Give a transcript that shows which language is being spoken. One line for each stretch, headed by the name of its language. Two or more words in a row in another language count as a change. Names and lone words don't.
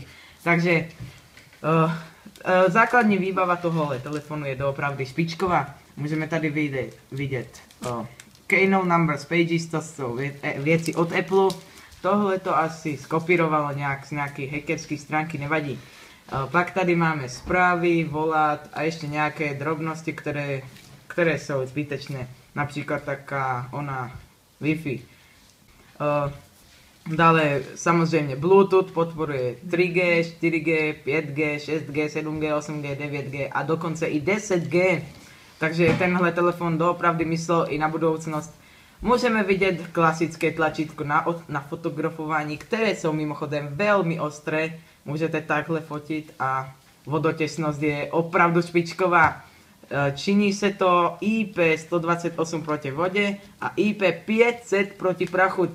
Czech: Takže základní výbava tohohle telefonu je doopravdy špičková. Můžeme tady vidět Keynote Numbers Pages, to jsou věci od Apple. Tohle to asi skopírovalo nějak z nějaké hackerské stránky, nevadí.
Slovak: Pak tady máme správy, volát a ešte nejaké drobnosti, ktoré sú zbytečné. Napríklad taká Wi-Fi.
Czech: Dále samozrejme Bluetooth podporuje 3G, 4G, 5G, 6G, 7G, 8G, 9G a dokonce i 10G. Takže tenhle telefon doopravdy myslel i na budúcnosť.
Slovak: Môžeme vidieť klasické tlačítko na fotografovaní, ktoré sú mimochodem veľmi ostré. Môžete takhle fotiť a vodotesnosť je opravdu špičková. Činí sa to IP128 proti vode a IP500 proti prachu.